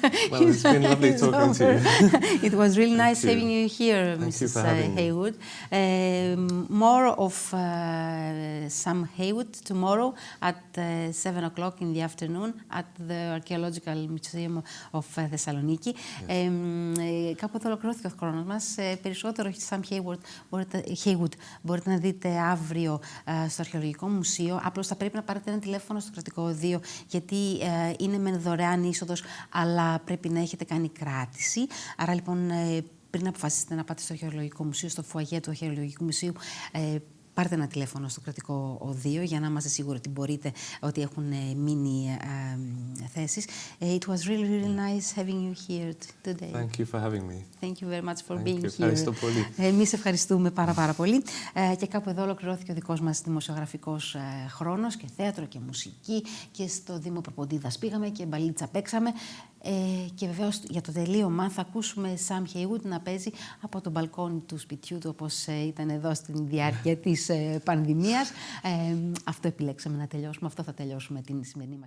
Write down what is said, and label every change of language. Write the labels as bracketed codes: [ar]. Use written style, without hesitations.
[en] well, it's been lovely talking to you. It was really nice having you here, Mrs. Haywood. More of Sam Haywood tomorrow at 7 o'clock in the afternoon at the Archaeological Museum of Thessaloniki. [el] Κάπου εδώ ολοκληρώθηκε ο χρόνος μας. Περισσότερο Sam Haywood μπορείτε να δείτε αύριο στο Αρχαιολογικό Μουσείο. Απλώς θα πρέπει να πάρετε ένα τηλέφωνο στο κρατικό οδείο, γιατί είναι μεν δωρεάν είσοδος, αλλά πρέπει να έχετε κάνει κράτηση. Άρα λοιπόν, πριν αποφασίσετε να πάτε στο Αρχαιολογικό Μουσείο, στο φουαγέ του Αρχαιολογικού Μουσείου, πάρτε ένα τηλέφωνο στο κρατικό οδείο για να είμαστε σίγουροι ότι μπορείτε, ότι έχουν μείνει θέσεις. [en] It was really, really nice having you here today. Thank you for having me. Thank you very much for being here. [el] Ευχαριστώ πολύ. Εμείς ευχαριστούμε πάρα πολύ. Και κάπου εδώ ολοκληρώθηκε ο δικός μας δημοσιογραφικός χρόνος, και θέατρο και μουσική, και στο Δήμο Προποντίδας πήγαμε και μπαλίτσα παίξαμε. Και βεβαίως για το τελείωμα θα ακούσουμε Sam Haywood να παίζει από το μπαλκόνι του σπιτιού του, όπως ήταν εδώ στην διάρκεια της πανδημίας. Αυτό επιλέξαμε να τελειώσουμε, αυτό θα τελειώσουμε την σημερινή μας.